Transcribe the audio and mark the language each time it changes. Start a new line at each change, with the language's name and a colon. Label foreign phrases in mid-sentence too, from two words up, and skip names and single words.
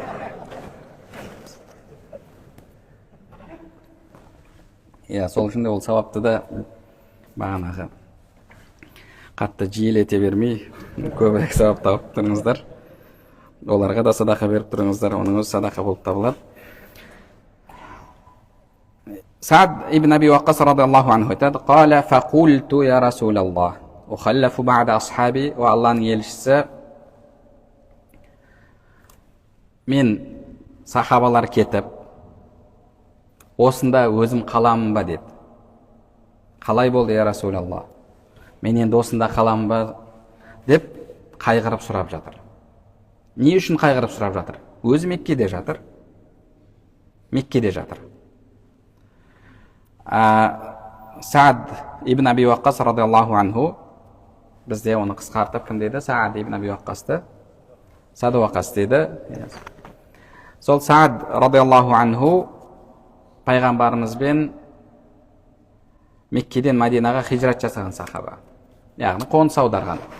Kazakh: Сол үшін де ол сауапты да бағанағы қатты жиілете бермей, көбірек сауап тауып тұрыңыздар. Оларға да садақа беріп тұрыңыздар, оның өзі садақа болып табылады. Саад ибн Аби Ваққас
Arabic: رضي الله عنه
Kazakh: айтады:
Arabic: «قال فقلت يا رسول الله أخلف بعد أصحابي».
Kazakh: О Алланың елшісі, мен сахабалар кетіп, осында өзім қаламын ба деді. Қалай болды
Arabic: يا رسول الله,
Kazakh: мен енді осында қаламын ба деп қайғырып сұрап жатыр. Не үшін қайғырып сұрап жатыр? Өзі Меккеде жатыр. Саад ибн Аби Уаққас
Arabic: رضي الله عنه,
Kazakh: бізде оны қысқартып кім дейді? Саад ибн Аби Уаққасты Саад Уаққас дейді. Сол Саад
Arabic: رضي الله عنه
Kazakh: пайғамбарымызбен Меккеден Мадинаға хижрат жасаған сахаба, яғни қоныс аударған.